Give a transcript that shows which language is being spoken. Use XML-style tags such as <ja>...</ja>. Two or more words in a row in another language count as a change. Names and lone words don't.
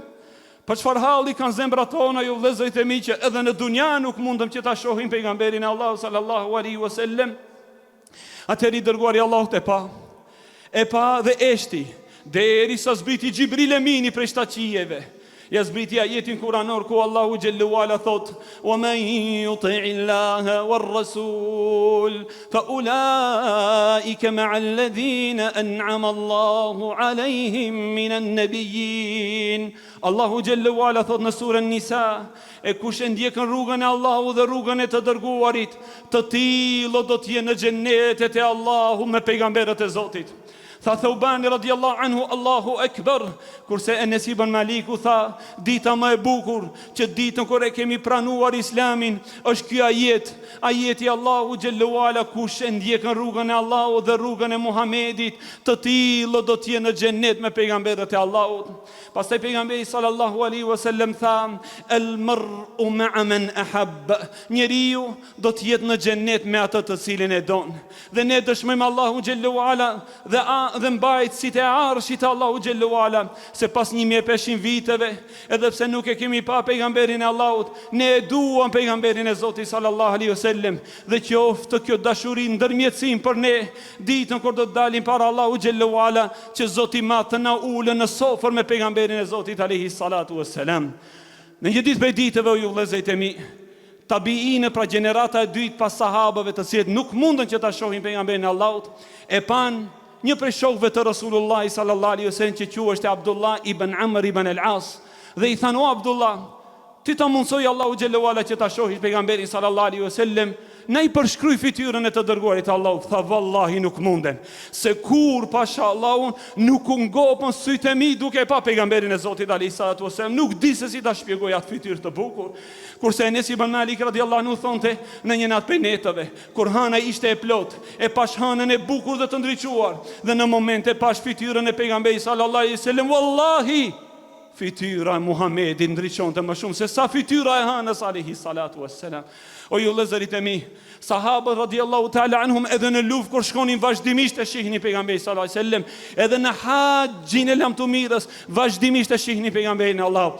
<sq>Për çfarë halli kanë zemrat tona, ju vëllezërit e mi, që edhe në dunja nuk mundëm që ta shohin pejgamberin e Allahut</sq> <ar>صلى الله عليه وسلم.</ar> <sq>Atëri dërguari i Allahut e pa dhe eshti, derisa zbriti Xhibril Emini prej shtaqieve. Ja zbriti ajetin kuranor ku Allahu Gjellu Ala thot:</sq> <ar>ومن يطع الله والرسول فأولئك مع الذين أنعم الله عليهم من النبيين.</ar> <sq>Allahu Gjellu Ala thot në surën Nisa: e kush e ndjekën rrugën e Allahut dhe rrugën e të dërguarit, të tillë do të jenë në xhenetet e Allahut me pejgamberët e Zotit. Tha Thubani</sq> <ar>رضي الله عنه:</ar> <sq>Allahu Ekber. Kurse Enes ibn Maliku tha: dita më e bukur që ditën kur e kemi pranuar Islamin është ky ajet, ajeti Allahu Gjellu Ala: kush e ndjekën rrugën e Allahut dhe rrugën e Muhamedit, të tillë do të jenë në xhenet me pejgamberët e Allahut. Pastaj pejgamberi</sq> <ar>صلى الله عليه وسلم</ar> <sq>tha:</sq> <ar>المرء مع من أحب.</ar> <sq>Njeriu do të jetë në xhenet me atë të cilin e don. Dhe ne dëshmojmë Allahu Gjellu Ala dhe mbajtësit e arshit Allahu Gjellu Ala, se pas 1500 viteve, edhe pse nuk e kemi pa pejgamberin e Allahut, ne e duam pejgamberin e Zotit</sq> <ar>صلى الله عليه وسلم,</ar> <sq>dhe qoftë kjo dashuri ndërmjetësim për ne ditën kur do të dalim para Allahu Gjellu Ala, që Zoti ma të na ulën në sofër me pejgamberin e Zotit</sq> <ar>عليه الصلاة والسلام.</ar> <sq>Në një ditë prej ditëve, o ju vëllezërit e mi, tabiinë, pra gjenerata e dytë pas sahabëve, të cilët nuk mundën që ta shohin pejgamberin e Allahut, e pan një prej shokëve të</sq> <ar>رسول الله صلى الله عليه وسلم,</ar> <sq>që quhej Abdullah ibn Amr ibn al-As, dhe i thanë: o Abdullah, ti ta mundsoj Allahu Gjellu Ala që ta shohish pejgamberin</sq> <ar>صلى الله عليه وسلم,</ar> <sq>na i përshkruaj fytyrën e të dërguarit të Allahut. Tha: vallahi nuk munden, se kur pasha Allahun nuk u ngopën sytë e mi duke pa pejgamberin e Zotit</sq> <ar>عليه الصلاة والسلام,</ar> <sq>nuk di se si ta shpjegoj atë fytyrë të bukur. Kurse Enes ibn Malik</sq> <ar>رضي الله عنه</ar> <sq>thonte: në një natë prej netëve, kur hana ishte e plot, e pash hanën e bukur dhe të ndriçuar, dhe në moment e pash fytyrën e pejgamberit</sq> <ar>صلى الله عليه وسلم,</ar> <sq>wallahi fytyra e Muhamedit ndriçonte më shumë se sa fytyra e hanës</sq> <ar>عليه الصلاة والسلام.</ar> <sq>O ju vëllezërit e mi, sahabët</sq> <ar>رضي الله تعالى عنهم</ar> <sq>edhe në luftë kur shkonin vazhdimisht e shihnin pejgamberin</sq> <ar>صلى الله عليه وسلم,</ar> <sq>edhe në haxhin e lamtumirës vazhdimisht e shihnin pejgamberin e Allahut.</sq>